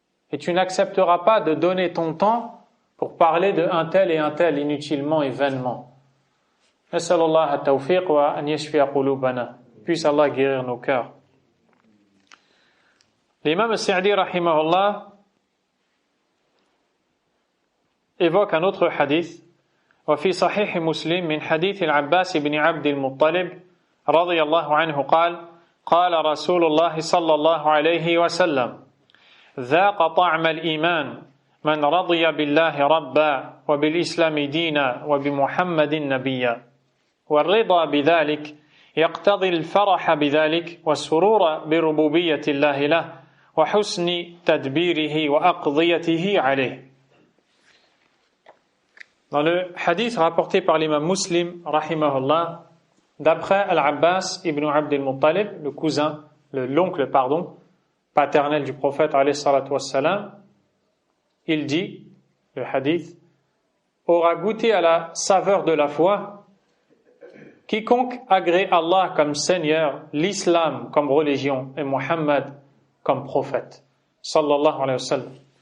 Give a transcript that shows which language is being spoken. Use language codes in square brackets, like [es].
[fr] Et tu n'accepteras pas de donner ton temps pour parler de un tel et un tel inutilement et vainement. [ar] Nas'alullah at-tawfiq wa an yashfi'a qulubana. [fr] Puisse Allah guérir nos cœurs. L'imam al-Sa'di rahimahullah évoque un autre hadith. [ar] وفي صحيح مسلم من حديث العباس بن عبد المطلب رضي الله عنه قال رسول الله صلى الله عليه وسلم ذاق طعم الإيمان من رضي بالله ربا وبالإسلام دينا وبمحمد نبيا والرضا بذلك يقتضي الفرح بذلك والسرور بربوبية الله له وحسن تدبيره وأقضيته عليه. [fr] Dans le hadith rapporté par l'imam Muslim, rahimahullah, d'après Al-Abbas ibn Abd al-Muttalib, l'oncle paternel du prophète, alayhi salatu wassalam, il dit, le hadith, aura goûté à la saveur de la foi quiconque agrée Allah comme Seigneur, l'islam comme religion et Muhammad comme prophète, sallallahu alayhi wa sallam.